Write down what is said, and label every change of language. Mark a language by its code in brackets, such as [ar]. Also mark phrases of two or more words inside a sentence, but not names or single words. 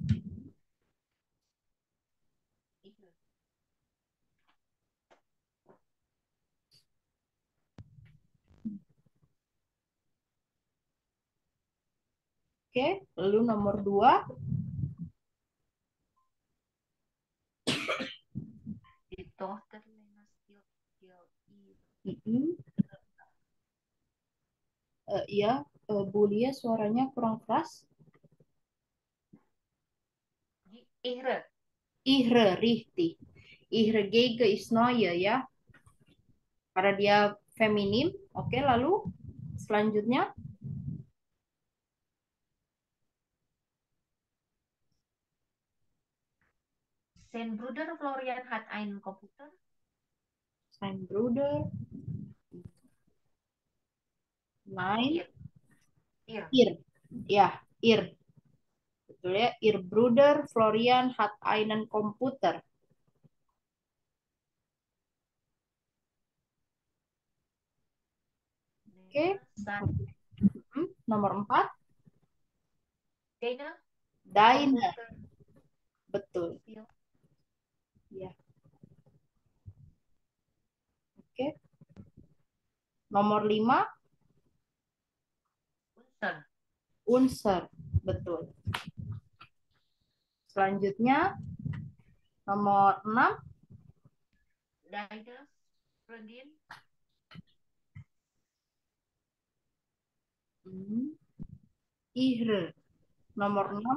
[id] Oke, lalu nomor 2. Iya, Bu Lia suaranya kurang keras. [de] Ihre. Ihre, richtig. Ihre Gege is neue ya. [id] Karena dia feminim. Oke, lalu selanjutnya. [de] Sein Bruder Florian hat einen Computer. Sein Bruder. Nein. [id] Ir. Ya, ir. Betul ya. [de] Ihr Bruder Florian hat einen Computer. [id] Oke. Nomor 4. Deine. Betul. Ya. Oke. Nomor 5. [de] Unser. Betul. [id] Selanjutnya nomor 6. [de] Deine Freundin. Ihre. [id] Nomor 6.